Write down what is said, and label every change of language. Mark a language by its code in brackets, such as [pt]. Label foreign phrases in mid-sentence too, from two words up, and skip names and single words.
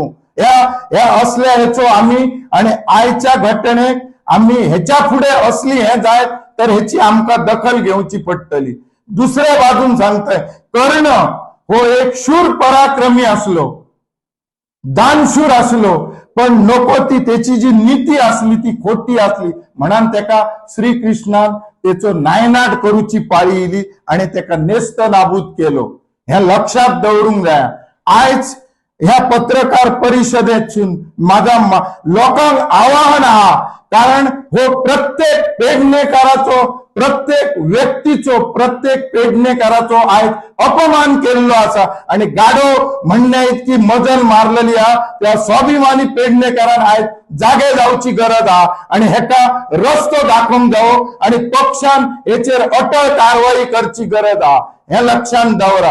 [kok] या असल्या ह्याचो आम्ही, आणि आजच्या घटनेक आम्ही ह्याच्या पुढे असली हे जाय तर ह्याची आमका दखल घेऊची पडटली. दुसऱ्या बाजून सांगताय, कर्ण हो एक शूर पराक्रमी असलो, दानशूर असलो, पण नको ती त्याची जी नीती असली ती खोटी असली म्हणून त्याका श्रीकृष्णान त्याचो नायनाट करूची पाळी इली आणि त्याका नेस्त नाबूद केलो. ह्या लक्षात दवरूंक जाय. आज ह्या पत्रकार परिषदेतून माझा लोकांक आवाहन कारण हो प्रत्येक पेडणेकाराचो प्रत्येक व्यक्तीचो प्रत्येक पेडणेकाराचो आयज अपमान केल्लो आसा आणि गाडो म्हणण्या इतकी मजल मारलेली हा त्या स्वाभिमानी पेडणेकारान आयज जागे जावची गरज हा आणि हेका रस्तो दाखोवंक जावो आणि पक्षान हेचेर अटळ कारवाई करची गरज हा हे लक्षात दवरा।